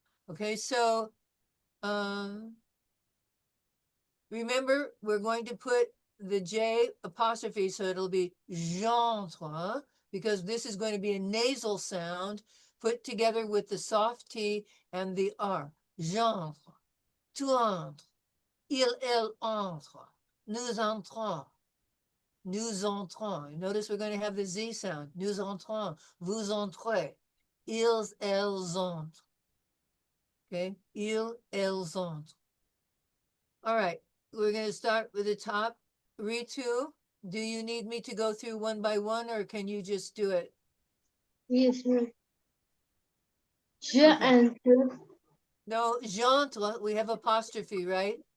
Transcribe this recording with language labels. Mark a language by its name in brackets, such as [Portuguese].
[English] Okay, so remember, we're going to put the J apostrophe, so it'll be j'entre, because this is going to be a nasal sound put together with the soft T and the R. [French] J'entre, tu entres, il, elle entre, nous entrons, nous entrons. [English] Notice we're going to have the Z sound. [French] Nous entrons, vous entrez, ils, elles entrent. Okay, ils, elles entrent. [English] All right, we're going to start with the top. Ritu, do you need me to go through one by one, or can you just do it? Yes, ma'am. Je Okay. [French] entre. [English] No, j'entre, we have apostrophe, right?